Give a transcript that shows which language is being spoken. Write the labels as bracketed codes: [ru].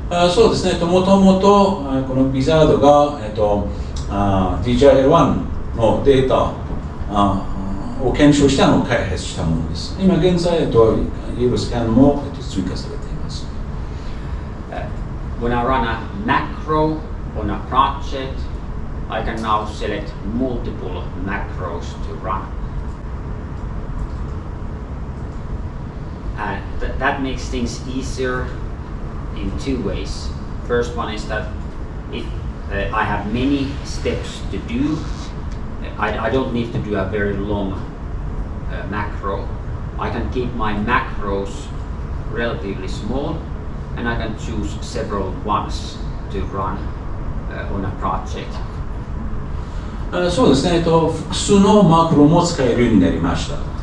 [ja] そうですね、もともとこのビザードが、DJI-1 のデータを検証したのを開発したものです。今現在、イエロースキャンも、追加されています。 [en] When I run a macro on a project, I can now select multiple macros to run. And that makes things easier in two ways. First one is that if I have many steps to do, I don't need to do a very long macro. I can keep my macros relatively small, and I can choose several ones to run on a project. [ja] そうですね、複数のマクロも使えるようになりました。